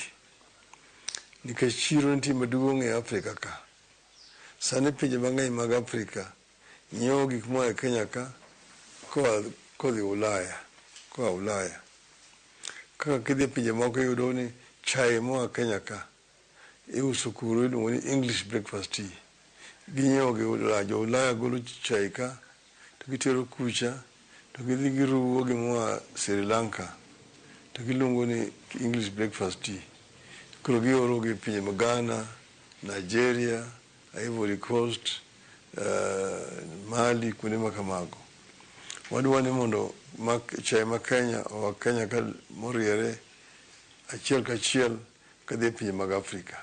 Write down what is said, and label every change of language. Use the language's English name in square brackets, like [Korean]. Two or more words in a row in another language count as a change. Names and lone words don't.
[Luo (Kenya and Tanzania)] Nikech chiro nitie maduong' e Afrika ka. Sani pinje mang'eny mag Afrika nyiewo gik moa e Kenya ka kodhi Ulaya. Kaka kidhi e pinje moko yudo ni chai moa Kenya ka iuso kuro iluongo ni English breakfast tea. Ginyiewo gi Ulaya. Jo Ulaya golo chai ka to gitero kucha to gidhi giruwo gimoa Sri Lanka to giluongo ni English breakfast tea. Koro gioro gi pinje mag Ghana, Nigeria, Ivory Coast, Mali, kuonde makamago. Wadwa ni mondo chai ma Kenya oa Kenya ka moriere achiel kachiel kadhi e pinje mag Afrika.